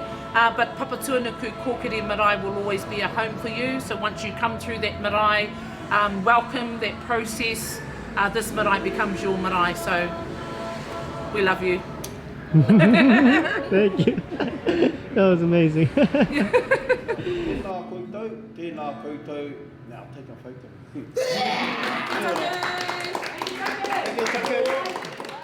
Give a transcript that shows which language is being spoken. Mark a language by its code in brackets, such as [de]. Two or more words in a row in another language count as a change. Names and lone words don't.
[en] But Papatuanuku Kōkiri Marae will always be a home for you. So once you come through that marae welcome, that process, this marae becomes your marae. So we love you. Thank you. That was amazing. [mi] tēnā koutou. [en] Now, take a photo. Thank you.